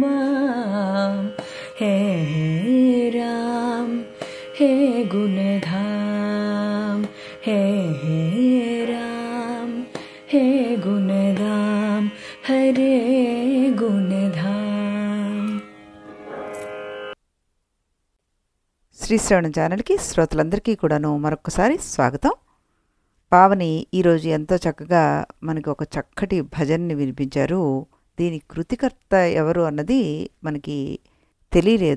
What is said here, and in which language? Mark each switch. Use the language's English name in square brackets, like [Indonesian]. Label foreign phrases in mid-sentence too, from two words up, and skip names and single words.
[Hindi] हे हे राम हे गुणधाम, हे हे राम हे गुणधाम, हरे गुणधाम। [Telugu] శ్రీశ్రవణ ఛానల్కి శ్రోతలందరికీ కూడాను మరొకసారి స్వాగతం. పావని ఈరోజు ఎంతో చక్కగా మనకి ఒక చక్కటి భజన్ని వినిపించారు. దీని కృతికర్త ఎవరు అన్నది మనకి తెలియలేదు.